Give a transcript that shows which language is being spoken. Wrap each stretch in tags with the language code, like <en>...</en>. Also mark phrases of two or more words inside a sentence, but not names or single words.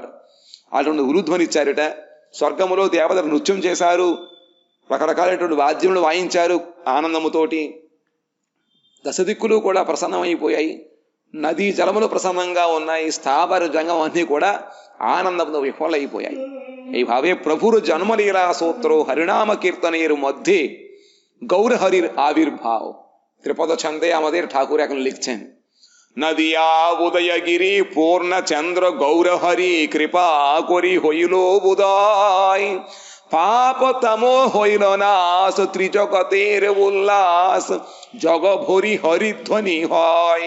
<te>అటువంటి ఉలుధ్వని ఇచ్చారట. స్వర్గములో దేవతలు నృత్యం చేశారు, రకరకాలైనటువంటి వాద్యములు వాయించారు ఆనందముతోటి. దశదిక్కులు కూడా ప్రసన్నమైపోయాయి, నదీ జలములు ప్రసన్నంగా ఉన్నాయి, స్థావర జంగం అన్నీ కూడా ఆనందంతో విఫలైపోయాయి।</te> <bn>এইভাবে প্রভুর জন্মলীলা সূত্র হরিনাম কীর্তনের মধ্যে গৌর হরির আবির্ভাব ত্রিপদ ছন্দে আমাদের ঠাকুর এখন লিখছেন। নদিয়া উদয়গিরি পূর্ণ চন্দ্র গৌর হরি কৃপা করি হইল উদয়, পাপ তম হইল নাশ ত্রিজগতের উল্লাস, জগ ভরি হরিধ্বনি হয়।</bn>